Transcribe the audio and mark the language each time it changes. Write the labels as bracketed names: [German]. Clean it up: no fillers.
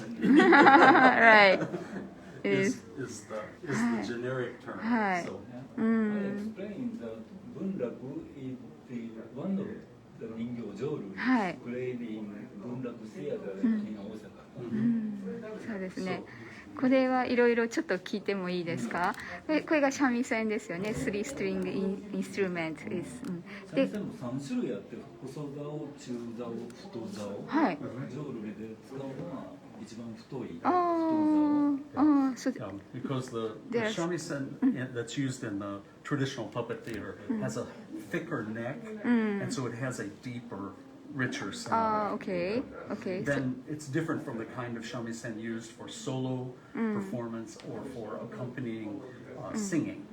[English] Right. is the generic term. Hi. So, I explained that Bunraku is one of the Ningyō Jōruri played in Bunraku Theater in Osaka. [Japanese] そうですね。これはいろいろちょっと聞いてもいいですか？これが三味線ですよね。 [English] 3 string instrument is。 [Japanese] 三味線も3種類あって、細竿、中竿、太竿。はい。ジョールリで使うのは一番太い太ああ、そう。 [English] because the shamisen that's used in the traditional puppet theater has a thicker neck, and so it has a deeper, richer sound. Okay, okay. Then it's different from the kind of shamisen used for solo performance or for accompanying singing.